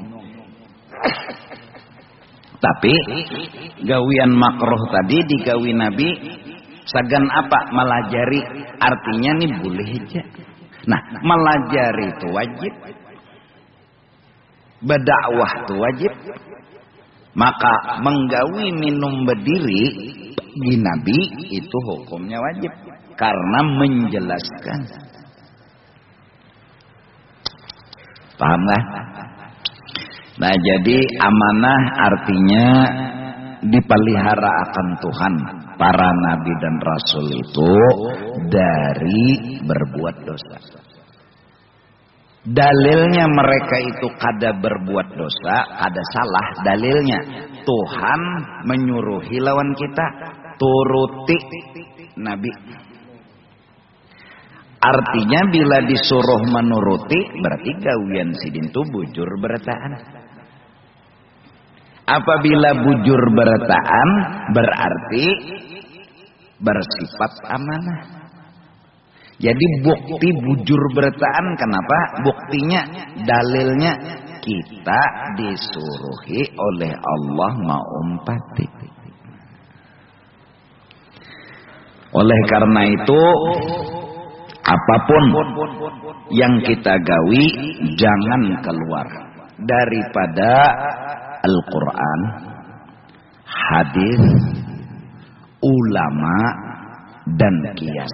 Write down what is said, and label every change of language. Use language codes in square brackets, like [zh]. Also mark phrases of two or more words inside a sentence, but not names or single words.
[bjn] Tapi gawian makruh tadi digawi Nabi sagan apa? Melajari, artinya nih boleh aja. Nah, melajari itu wajib, berdakwah itu wajib. Maka menggawi minum berdiri di Nabi itu hukumnya wajib karena menjelaskan. Pahamlah? Nah, jadi amanah artinya dipelihara akan Tuhan para nabi dan rasul itu dari berbuat dosa. Dalilnya mereka itu kada berbuat dosa, kada salah. Dalilnya Tuhan menyuruhi lawan kita turuti Nabi. Artinya bila disuruh menuruti berarti gawian sidin itu bujur bertaan. Apabila bujur bertaan berarti bersifat amanah. Jadi bukti bujur bertaan kenapa? Buktinya, dalilnya kita disuruhi oleh Allah mengumpati. Oleh karena itu apapun yang kita gawi jangan keluar daripada Al-Quran, hadis, ulama, dan qiyas.